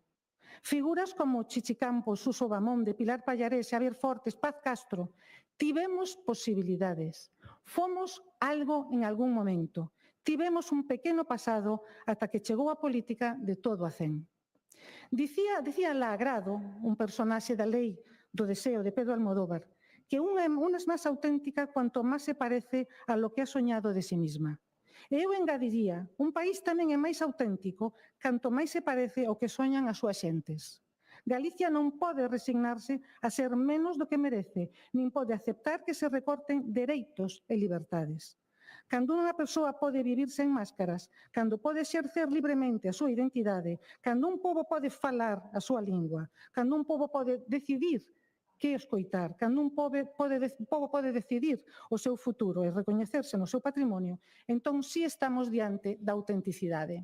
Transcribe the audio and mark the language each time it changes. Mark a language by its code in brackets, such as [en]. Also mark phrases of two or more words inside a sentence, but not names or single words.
[gl] Figuras como Chichi Campos, Suso Bamón, de Pilar Pallarés, Xavier Fortes, Paz Castro, tivemos posibilidades. Fomos algo en algún momento. Tivemos un pequeno pasado ata que chegou a política de todo a cen. Dicía Lagrado, un personaxe da lei do deseo de Pedro Almodóvar, [es] que una es más auténtica cuanto más se parece a lo que ha soñado de sí misma. [gl] E eu engadiría, un país tamén é máis auténtico canto máis se parece ao que soñan as súas xentes. Galicia non pode resignarse a ser menos do que merece, nin pode aceptar que se recorten dereitos e liberdades. Cando unha persoa pode vivir sen máscaras, cando pode exercer libremente a súa identidade, cando un pobo pode falar a súa lingua, cando un pobo pode decidir que escoitar, cando un pobo pode decidir o seu futuro e recoñecerse no seu patrimonio, entón sí estamos diante da autenticidade.